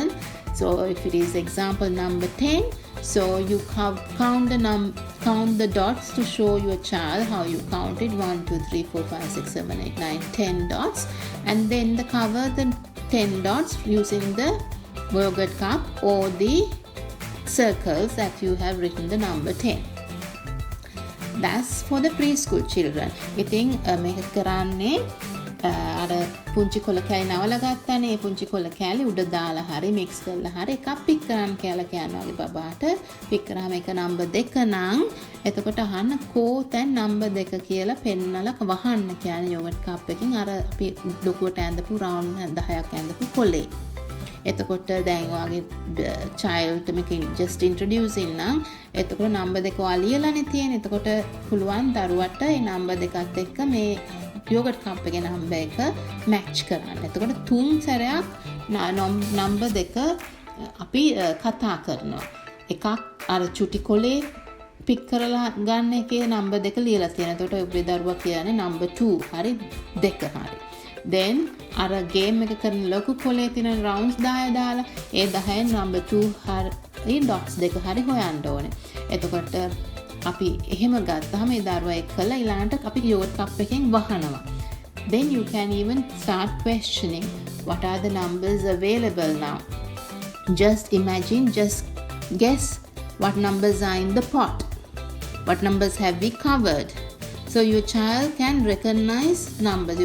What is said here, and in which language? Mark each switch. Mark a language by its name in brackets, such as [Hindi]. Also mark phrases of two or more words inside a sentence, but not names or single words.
[English] So if it is example number 10, so you count the dots to show your child how you counted 1 2 3 4 5 6 7 8 9 10 dots, and then cover the 10 dots using the yogurt cup or the circles that you have written the number 10. That's for the preschool children. [Sinhala] ඉතින් මේක කරන්නේ අර පුංචි කොළ කෑලි නවලා ගත්තානේ. ඒ පුංචි කොළ කෑලි උඩ දාලා හරි මික්ස් කරලා හරි එකක් පික් කරන්න කියලා කියනවා වගේ බබාට. පික් කරාම එක නම්බර් 2 නම් එතකොට අහන්න කෝ තැන් නම්බර් 2 කියලා පෙන්නලා වහන්න කියන්නේ [English] yogurt cup [Sinhala] එකකින් අර අපි ලොකුවට ඇඳපු රවුන්ඩ් 10ක් ඇඳපු කොලේ. එතකොට දැන් ඔයාගේ child මේක [English] just introducing [Sinhala] නම් එතකොට නම්බර් 2 ඔයා ලියලානේ තියෙන්නේ. එතකොට පුළුවන් දරුවට ඒ නම්බර් 2ත් එක්ක මේ [English] yogurt cup [Sinhala] එකේ නම්බර් එක මැච් කරන්න. එතකොට 3 සැරයක් නම්බර් 2 අපි කතා කරනවා. එකක් අර චුටි කොලේ පික් කරලා ගන්න එකේ නම්බර් 2 ලියලා තියෙනවා. එතකොට ඔබේ දරුවා කියන්නේ නම්බර් 2 හරි 2 හරි. then අර ගේම් එක කරන ලොකු කොලේ තියෙන රවුන්ඩ්ස් 10 දාලා ඒ 10න් නම්බර් 2 හරි ඩොට්ස් 2 හරි හොයන්න ඕනේ. එතකොට අපි එහෙම ගත්තාම ඒ දරුවා එක්කලා ඊළඟට අපි [English] yogurt cup [Sinhala] එකෙන් වහනවා. [English] Then you can even start questioning what are the numbers available now. Just imagine, just guess what numbers are in the pot. What numbers have we covered? So your child can recognize numbers.